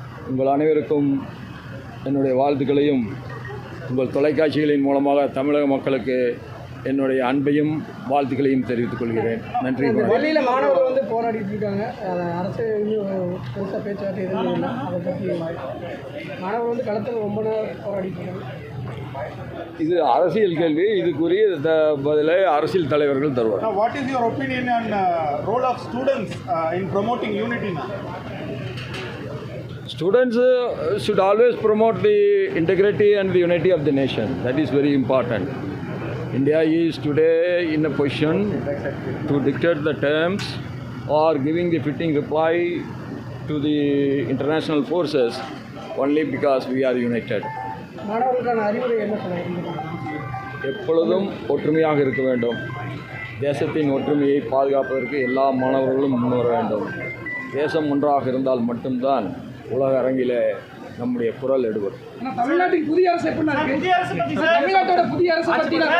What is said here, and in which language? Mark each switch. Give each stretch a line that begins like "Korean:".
Tamil: உங்கள் அனைவருக்கும் என்னுடைய வாழ்த்துக்களையும் உங்கள் தொலைக்காட்சிகளின் மூலமாக தமிழக மக்களுக்கு என்னுடைய அன்பையும் வாழ்த்துக்களையும் தெரிவித்துக் கொள்கிறேன். நன்றி. டெல்லியில் மாணவர்கள் வந்து போராடிட்டு இருக்காங்க. அரசு பெருசாக பேச்சுவார்த்தை எதுவும் இல்லை. அதை பற்றி மாணவர்கள் வந்து களத்தில் ரொம்ப நேரம் போராடிட்டு இருக்காங்க. இது அரசியல் கேள்வி. இதுக்குரிய பதிலை அரசியல் தலைவர்கள் தருவார்.
English: What is your opinion on role of students in promoting unity now? Students should always promote the integrity and the unity of the nation. That is very important. India is today in a position to dictate the terms or giving the fitting reply to the international forces only because we are united.
Tamil: மாணவர்களுக்கான அறிவுரை என்ன சொல்லுங்க? எப்பொழுதும் ஒற்றுமையாக இருக்க வேண்டும். தேசத்தின் ஒற்றுமையை பாதுகாப்பதற்கு எல்லா மாணவர்களும் முன்வர வேண்டும். தேசம் ஒன்றாக இருந்தால் மட்டும்தான் உலக அரங்கிலே நம்முடைய குரல் எடுபடும். தமிழ்நாட்டின் புதிய அரசு தமிழ்நாட்டோட புதிய அரசு பற்றி